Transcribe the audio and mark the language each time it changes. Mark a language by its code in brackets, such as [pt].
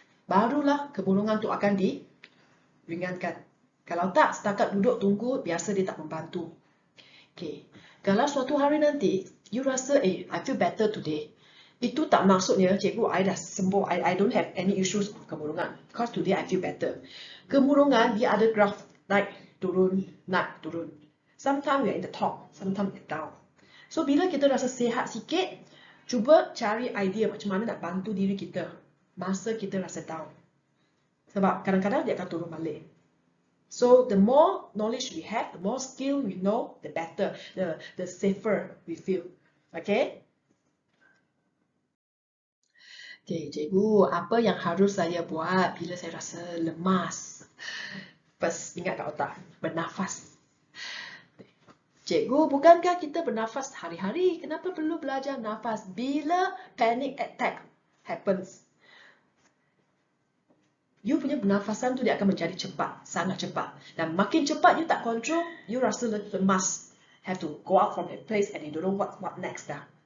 [ms] Barulah kemurungan tu akan diringankan. Kalau tak, setakat duduk tunggu, biasa dia tak membantu. Okay. Kalau suatu hari nanti, you rasa, I feel better today. Itu tak maksudnya, cikgu, I dah sembuh. I don't have any issues of kemurungan. Because today I feel better. Kemurungan, dia ada graph. Naik, turun, naik, turun. Sometimes we are in the top, sometimes we are down. So, bila kita rasa sihat sikit, cuba cari idea macam mana nak bantu diri kita. Masa kita rasa down. Sebab kadang-kadang dia akan turun balik. [en] So the more knowledge we have, the more skill we know, the better, the safer we feel. Okay? [ms] Okay, cikgu, apa yang harus saya buat bila saya rasa lemas? First, ingat kat otak, bernafas. Cikgu, bukankah kita bernafas hari-hari? Kenapa perlu belajar nafas bila panic attack happens? You punya pernafasan tu dia akan menjadi cepat, sangat cepat. Dan makin cepat you tak control, you rasa lemas. [en] Have to go out from that place and you don't know what next dah.